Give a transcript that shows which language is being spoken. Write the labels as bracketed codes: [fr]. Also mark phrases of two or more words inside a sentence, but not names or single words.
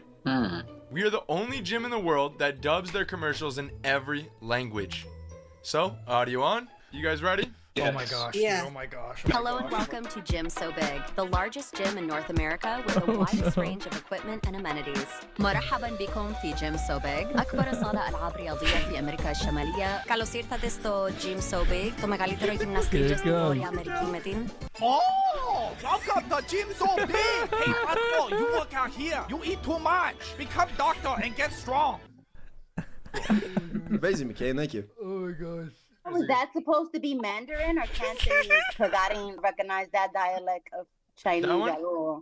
[en] We are the only gym in the world that dubs their commercials in every language. So, audio on. You guys ready? Oh my gosh. Yeah. Oh my gosh. Hello and welcome to Gym So Big, the largest gym in North America with the widest range of equipment and amenities. [ar] مرحبا بكم في Gym So Big, أكبر صالة ألعاب رياضية في أمريكا الشمالية. [el] Καλώς ήρθατε στο Gym So Big, το μεγαλύτερο γυμναστήριο στην Βόρεια Αμερική με την... [en] Oh, welcome to Gym So Big. Hey, Fatso, you work out here. You eat too much. Become doctor and get strong. Amazing, McCain. Thank you. Oh my gosh. Was that supposed to be Mandarin or Cantonese? Because I didn't recognize that dialect of Chinese at all.